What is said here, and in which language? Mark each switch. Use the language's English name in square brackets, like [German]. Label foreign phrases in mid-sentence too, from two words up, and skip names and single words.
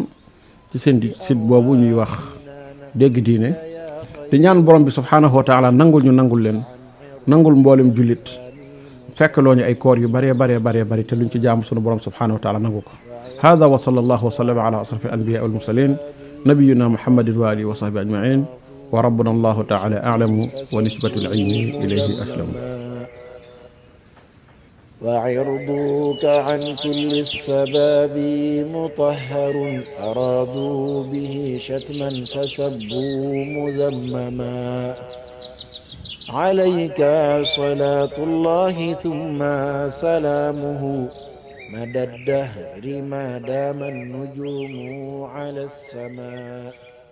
[Wolof] ci seen site boobu ñuy wax dégg diine di ñaan borom bi [Arabic] سبحانه وتعالى [Wolof] nangul ñu nangul leen nangul mboolem jullit fekk loo ñu ay koor yu bëree bëri te luñ ci jaamu sunu borom [Arabic] سبحانه وتعالى [Wolof] nangu ko [Arabic] هذا وصلى الله وسلم على أشرف الأنبياء والمرسلين نبينا محمد وآله وصحبه أجمعين وربنا الله تعالى أعلم ونسبة العلم إليه أسلم وعرضك عن كل السباب مطهر أرادوا به شتما فسبوا مذمما عليك صلاة الله ثم سلامه مدى الدهر ما دام النجوم على السماء